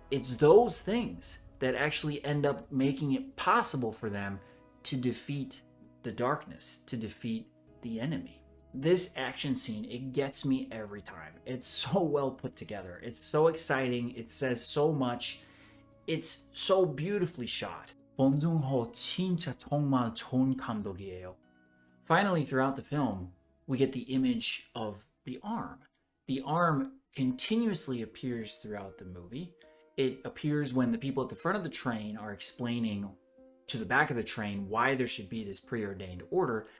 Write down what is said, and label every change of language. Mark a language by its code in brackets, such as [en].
[en] It's those things that actually end up making it possible for them to defeat the darkness, to defeat the enemy. This action scene, it gets me every time. It's so well put together. It's so exciting. It says so much. It's so beautifully shot. [ko] 봉준호 진짜 정말 좋은 감독이에요. [en] Finally, throughout the film, we get the image of the arm. The arm continuously appears throughout the movie. It appears when the people at the front of the train are explaining to the back of the train why there should be this preordained order.